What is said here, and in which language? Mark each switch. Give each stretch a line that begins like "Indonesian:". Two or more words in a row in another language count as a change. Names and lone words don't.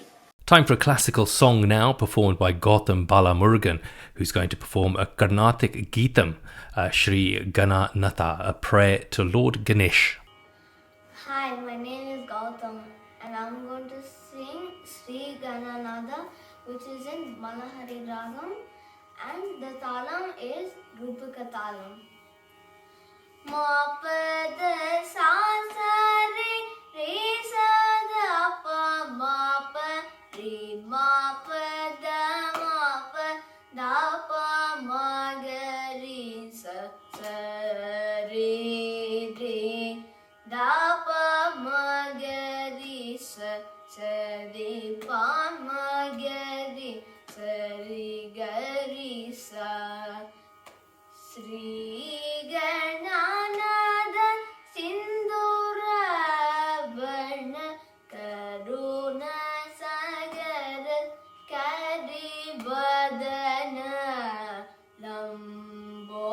English: Time for a classical song now, performed by Gautam Balamurugan, who's going to perform a Carnatic Geetam, Shri Gananatha, a prayer to Lord Ganesh. Hi, my name is Gautam and I'm going to sing Sri Gananatha, which is in Malahari Ragam, and the talam is Rupika talam. Ma pada sa sa re re sa da pa ma pa re ma pa da pa ma ga re sa re re da pa ma ga re sa re pa ma ga re ga re sa.
Sanskrit: Sri Gananatha Sindhura Varna Karuna Sagara Kari Vadana Lambodara